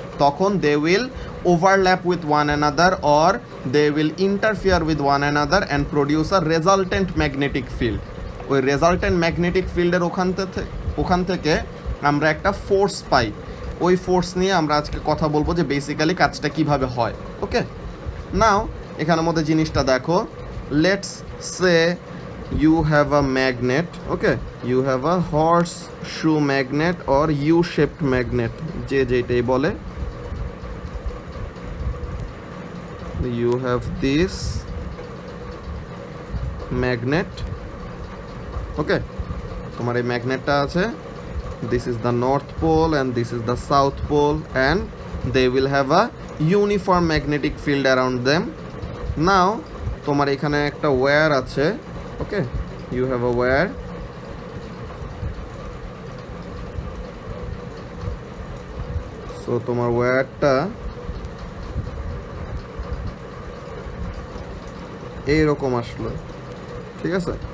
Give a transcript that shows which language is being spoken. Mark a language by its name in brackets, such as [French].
[English] তখন they will overlap with one another, or they will interfere with one another and produce a resultant magnetic field. [Bangla] ওই resultant magnetic ফিল্ডের ওখান থেকে আমরা একটা ফোর্স পাই। ওই ফোর্স নিয়ে আমরা আজকে কথা বলবো, যে বেসিক্যালি কাজটা কিভাবে হয়। ওকে, নাও এখানের মধ্যে জিনিসটা দেখো। [English] let's say you have a magnet, okay, you have a horseshoe magnet or U-shaped magnet, [Bangla] যে যেটাই বলে। [English] You have this magnet, okay, [Bangla] তোমার এই ম্যাগনেটটা আছে, [English] this is the north pole and this is the south pole, and they will have a uniform magnetic field around them. [Bangla] Now তোমার এখানে একটা wire আছে, [English] okay, you have a wire, so [Bangla] তোমার ওয়্যারটা এইরকম আসলো, ঠিক আছে?